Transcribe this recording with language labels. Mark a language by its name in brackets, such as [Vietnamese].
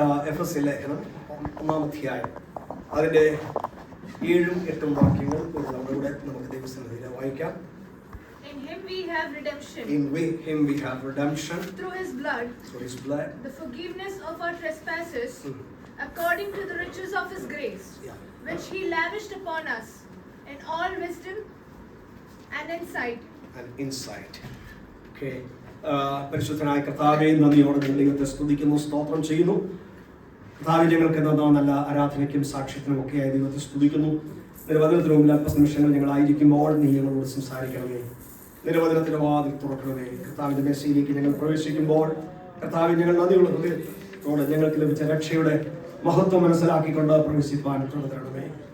[Malayalam] എഫെസ്യ ലേഖനം 1-ാം അധ്യായം അതിൻ്റെ 7-ഉം 8-ഉം വാക്യങ്ങൾ നമ്മളിവിടെ നമുക്ക് ദൈവസന്നിധിയിൽ വായിക്കാം. [English] In him we have redemption. In him we have redemption. Through his blood. Through his blood. The forgiveness of our trespasses, according to the riches of his grace, which he lavished upon us in all wisdom and insight. Okay. [Malayalam] പരിശുദ്ധനായ കർത്താവേ, നന്ദിയോടെ ദൈവത്തെ സ്തുതിക്കുന്നു, സ്തോത്രം ചെയ്യുന്നു. കർത്താവേ, ഞങ്ങൾക്ക് നല്ല ആരാധനയ്ക്കും സാക്ഷ്യത്തിനും ഒക്കെയായി ദൈവത്തെ സ്തുതിക്കുന്നു. നിരവധനത്തിന് മുമ്പിൽ അല്പനിമിഷങ്ങൾ ഞങ്ങളായിരിക്കുമ്പോൾ നീ ഞങ്ങളോട് സംസാരിക്കണമേ. നിരവധനത്തിന് വാതിൽ തുറക്കണമേ. കർത്താവിന്റെ മെസ്സേജിലേക്ക് ഞങ്ങൾ പ്രവേശിക്കുമ്പോൾ കർത്താവിൽ ഞങ്ങൾ നന്ദിയുള്ള ഹൃദയത്തോടെ ഞങ്ങൾക്ക് ലഭിച്ച രക്ഷയുടെ മഹത്വം മനസ്സിലാക്കിക്കൊണ്ട് പ്രവേശിപ്പാൻ തരണമേ.